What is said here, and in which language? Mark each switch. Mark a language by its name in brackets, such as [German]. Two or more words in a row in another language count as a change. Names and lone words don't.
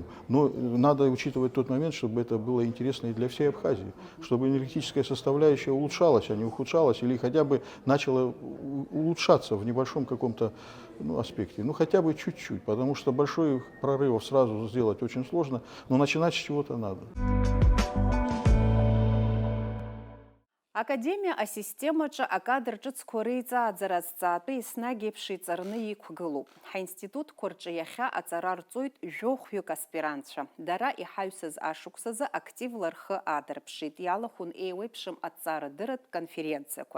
[Russian] Но надо учитывать тот момент, чтобы это было интересно и для всей Абхазии, чтобы энергетическая составляющая улучшалась, а не ухудшалась, или хотя бы начала улучшаться в небольшом каком-то аспекте, хотя бы чуть-чуть, потому что большой прорыв сразу сделать очень сложно, но начинать с чего-то надо. [Abkhazian] Академия асистемаҿы акадр ҿыцқәа реиҵааӡара азҵаатәы еснагь еиԥш иҵарны иқәгылоуп. Ҳаинститутқәа рҿы иахьа аҵара рҵоит жәохәҩык аспирантцәа. Дара иҳаҩсыз ашықәсазы активла рхы аадырԥшит. Иалахәын еиуеиԥшым аҭҵаарадырратә конференциақәа.